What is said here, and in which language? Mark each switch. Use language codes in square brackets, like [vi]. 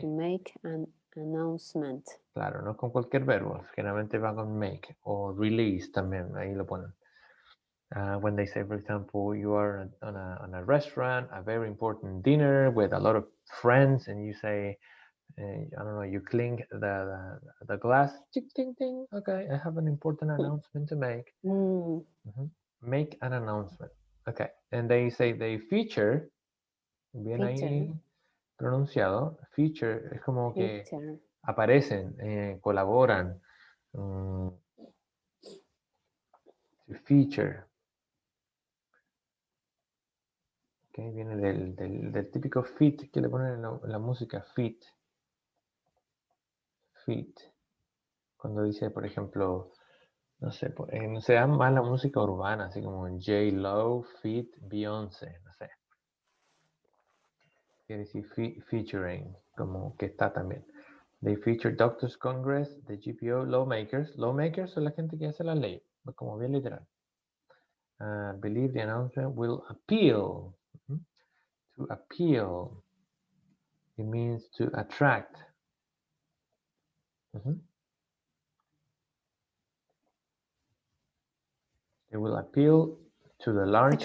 [en] To make an announcement. [es] Claro, no con cualquier verbo. Generalmente va con make o release también. Ahí lo ponen. [en] When they say, for example, you are on a restaurant, a very important dinner with a lot of friends, and you say, I don't know, you clink the glass, ting, ting, ting. Okay, I have an important announcement to make. Make an announcement. Okay, and they say they feature, [es] bien ahí pronunciado, feature es como que aparecen, colaboran. [en] To feature. [es] Okay, viene del típico fit que le ponen en la música, fit. Cuando dice, por ejemplo, no sé, no se da más la música urbana, así como J-Lo, fit, Beyoncé, no sé. Quiere decir featuring, como que está también. [en] They feature Doctors Congress, the GPO, lawmakers. [es] Lawmakers son la gente que hace la ley, como bien literal. [en] Believe the announcement will appeal. To appeal. It means to attract. It will appeal to the large.